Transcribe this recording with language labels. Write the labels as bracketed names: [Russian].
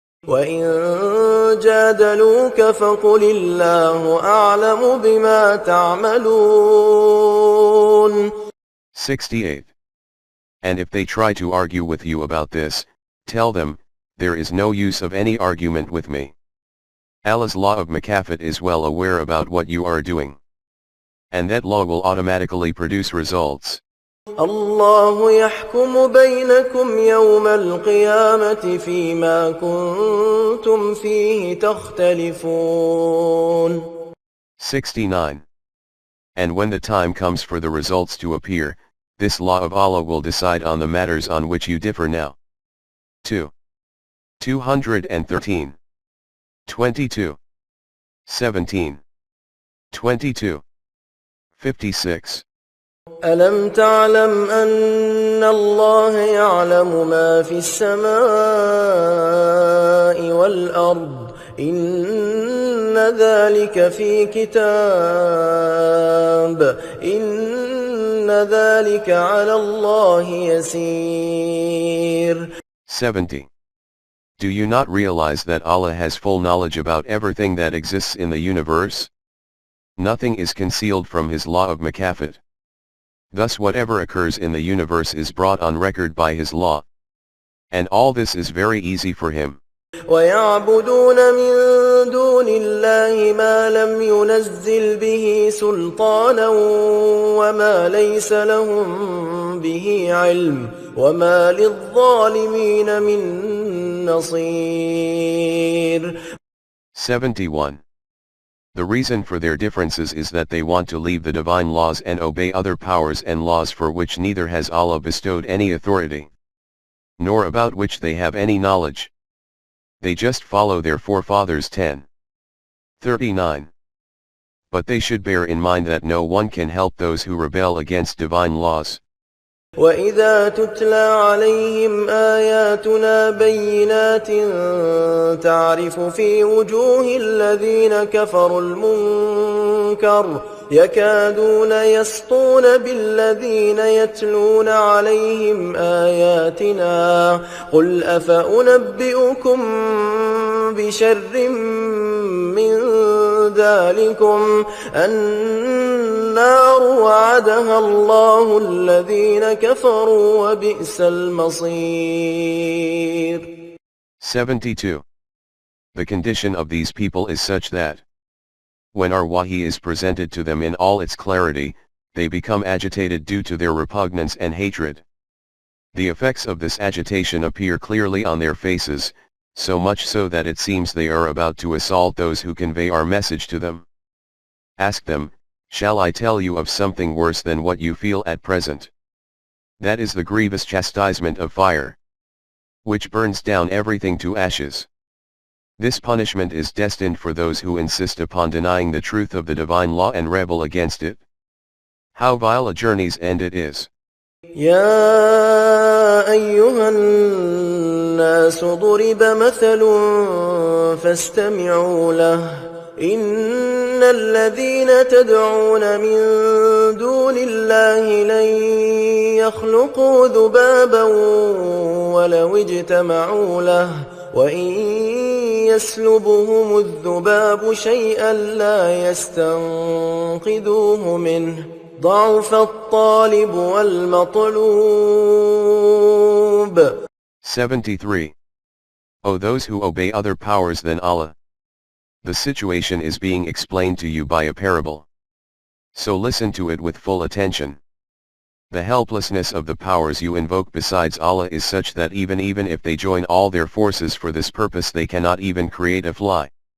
[Arabic] وَإِن جَادَلُوكَ فَقُلِ اللَّهُ أَعْلَمُ بِمَا تَعْمَلُونَ. [English] 68. And if they try to argue with you about this, tell them, there is no use of any argument with me. Allah's law of mukafat is well aware about what you are doing. And that law will automatically produce results. [Arabic] الله يحكم بينكم يوم القيامة فيما كنتم فيه تختلفون. [English] 69. And when the time comes for the results to appear, this law of Allah will decide on the matters on which you differ now. 2. 213. 22. 17. 22. 56. [Arabic] ألم تعلم أن الله يعلم ما في السماء والأرض إن ذلك في كتاب إن ذلك على الله يسير. [English] 70. Do you not realize that Allah has full knowledge about everything that exists in the universe? Nothing is concealed from His law of mukafat. Thus whatever occurs in the universe is brought on record by His law. And all this is very easy for Him. [Arabic] ويعبدون من دون الله ما لم ينزل به سلطانا وما ليس لهم به علم وما للظالمين من نصير. [English] 71. The reason for their differences is that they want to leave the divine laws and obey other powers and laws for which neither has Allah bestowed any authority, nor about which they have any knowledge. They just follow their forefathers. 10. 39. But they should bear in mind that no one can help those who rebel against divine laws. [Arabic] وإذا تتلى عليهم آياتنا بينات تعرف في وجوه الذين كفروا المنكر يكادون يسطون بالذين يتلون عليهم آياتنا قل أفأنبئكم بشر من ذلكم النار وعدها الله الذين كفروا وبئس المصير. [English] 72. The condition of these people is such that, when our wahi is presented to them in all its clarity, they become agitated due to their repugnance and hatred. The effects of this agitation appear clearly on their faces, so much so that it seems they are about to assault those who convey our message to them. Ask them, shall I tell you of something worse than what you feel at present? That is the grievous chastisement of fire, which burns down everything to ashes. This punishment is destined for those who insist upon denying the truth of the divine law and rebel against it. How vile a journey's end it is. [Arabic] يا أيها الناس ضرب مثل فاستمعوا له إن الذين تدعون من دون الله لن يخلقوا ذبابا ولو اجتمعوا له وإن يسلبهم الذباب شيئا لا يستنقذوه منه ضعف الطالب والمطلوب. [English] 73. O those who obey other powers than Allah! The situation is being explained to you by a parable. So listen to it with full attention. The helplessness of the powers you invoke besides Allah is such that even if they join all their forces for this purpose they cannot even create a fly.